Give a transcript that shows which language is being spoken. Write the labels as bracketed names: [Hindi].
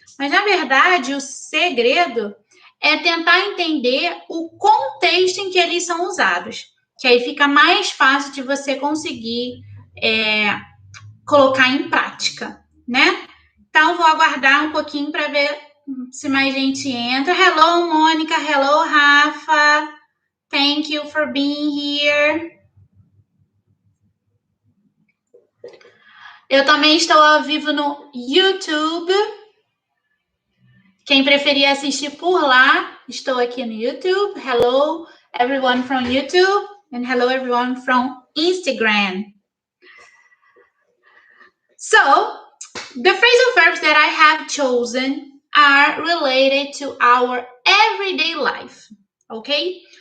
[Portuguese] Mas, na verdade, o segredo é tentar entender o contexto em que eles são usados, que aí fica mais fácil de você conseguir colocar em prática, né? Então, vou aguardar um pouquinho para ver se mais gente entra. [English] Hello, Mônica. Hello, Rafa. Thank you for being here. [Portuguese] Eu também estou ao vivo no YouTube. Quem preferir assistir por lá, estou aqui no YouTube. [English] Hello, everyone from YouTube. And hello, everyone from Instagram. So, the phrasal verbs that I have chosen are related to our everyday life, okay?